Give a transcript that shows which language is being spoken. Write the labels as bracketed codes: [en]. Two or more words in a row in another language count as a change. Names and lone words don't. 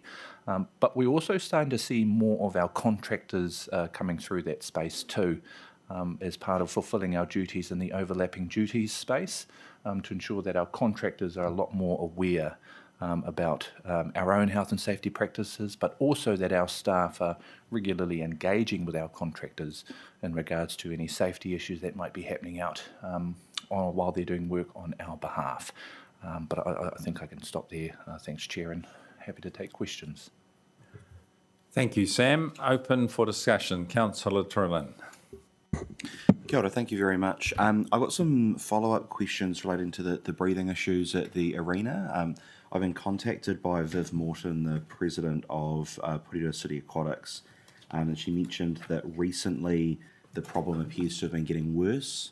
[en] But we're also starting to see more of our contractors coming through that space too, as part of fulfilling our duties in the overlapping duties space, to ensure that our contractors are a lot more aware about our own health and safety practices, but also that our staff are regularly engaging with our contractors in regards to any safety issues that might be happening out while they're doing work on our behalf. But I think I can stop there. Thanks, Chair, and happy to take questions. Thank you, Sam. Open for discussion. Councillor Trillin. [mi] Kia ora, [en] thank you very much. I've got some follow-up questions relating to the breathing issues at the arena. I've been contacted by Viv Morton, the president of Porirua City Aquatics, and she mentioned that recently the problem appears to have been getting worse.